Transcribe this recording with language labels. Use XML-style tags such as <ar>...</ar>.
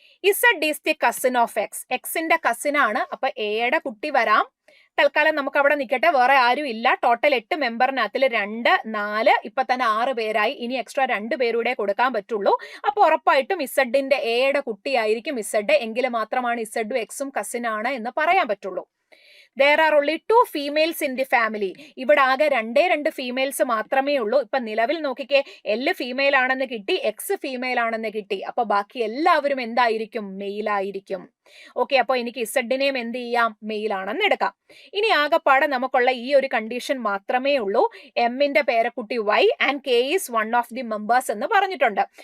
<en>Z is the cousin of X.</en> <ml>എക്സിന്റെ cousin ആണ്. അപ്പൊ എയുടെ കുട്ടി വരാം. തൽക്കാലം നമുക്ക് അവിടെ നിൽക്കട്ടെ, വേറെ ആരും ഇല്ല. ടോട്ടൽ 8 മെമ്പറിനകത്തിൽ 2, 4, ഇപ്പൊ തന്നെ 6 പേരായി. ഇനി എക്സ്ട്രാ 2 പേരൂടെ കൊടുക്കാൻ പറ്റുള്ളൂ. അപ്പൊ ഉറപ്പായിട്ടും ഇസഡിന്റെ എയുടെ കുട്ടിയായിരിക്കും ഇസഡ്. എങ്കിൽ മാത്രമാണ് ഇസഡും എക്സും കസിൻ ആണ് എന്ന് പറയാൻ പറ്റുള്ളൂ.</ml> <en>There are only 2 females in the family.</en> <ml>ഇവിടെ ആകെ 2 ഫീമെയിൽസ് മാത്രമേ ഉള്ളൂ. ഇപ്പൊ നിലവിൽ നോക്കിക്കേ, എല്ല് ഫീമെയിൽ ആണെന്ന് കിട്ടി, എക്സ് ഫീമെയിൽ ആണെന്ന് കിട്ടി. അപ്പൊ ബാക്കി എല്ലാവരും എന്തായിരിക്കും? മെയിൽ ആയിരിക്കും. ഓക്കെ, അപ്പൊ എനിക്ക് ഇസഡിനെയും എന്ത് ചെയ്യാം? മെയിൽ ആണെന്ന് എടുക്കാം. ഇനി ആകെപ്പാടെ നമുക്കുള്ള ഈ ഒരു കണ്ടീഷൻ മാത്രമേ ഉള്ളൂ. എമ്മിന്റെ പേരക്കുട്ടി</ml> <en>Y and K is one of the members</en> <ml>എന്ന് പറഞ്ഞിട്ടുണ്ട്.</ml>